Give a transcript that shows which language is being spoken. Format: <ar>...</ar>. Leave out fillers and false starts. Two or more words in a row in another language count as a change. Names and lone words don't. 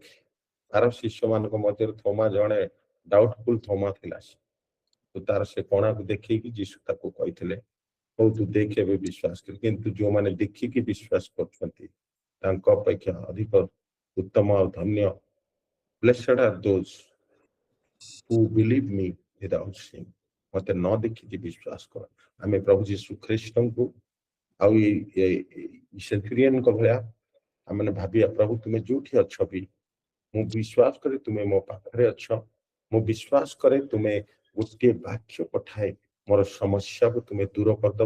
<or>ତାର ଶିଷ୍ୟମାନଙ୍କ ମଧ୍ୟରେ ଥୋମା ଜଣେ ଡାଉଟଫୁଲ ଥୋମା ଥିଲା। ତ ତାର ସେ କଣାକୁ ଦେଖେଇକି ଯୀଶୁ ତାକୁ କହିଥିଲେ ହଉ ତୁ ଦେଖ ଏବେ ବିଶ୍ୱାସ କର। କିନ୍ତୁ ଯୋଉମାନେ ଦେଖିକି ବିଶ୍ୱାସ କରୁଛନ୍ତି ତାଙ୍କ ଅପେକ୍ଷା ଅଧିକ ଉତ୍ତମ ଆଉ ଧନ୍ୟ।</or> <en>Blessed are those who believe me without seeing।</en> <or>ମତେ ନ ଦେଖିକି ବିଶ୍ୱାସ କର। ଆମେ ପ୍ରଭୁ ଯୀଶୁ ଖ୍ରୀଷ୍ଟଙ୍କୁ ଆଉ ସେଣ୍ଟୁରିଆନଙ୍କ ଭଳିଆ ଆମେ ଭାବିବା ପ୍ରଭୁ ତୁମେ ଯୋଉଠି ଅଛ ବି, ମୁଁ ବିଶ୍ୱାସ କରେ ତୁମେ ମୋ ପାଖରେ ଅଛ। ମୁଁ ବିଶ୍ୱାସ କରେ ତୁମେ ଗୋଟିଏ ବାକ୍ୟ ପଠାଏ ମୋର ସମସ୍ୟାକୁ ତୁମେ ଦୂର କରିଦେବ।</or>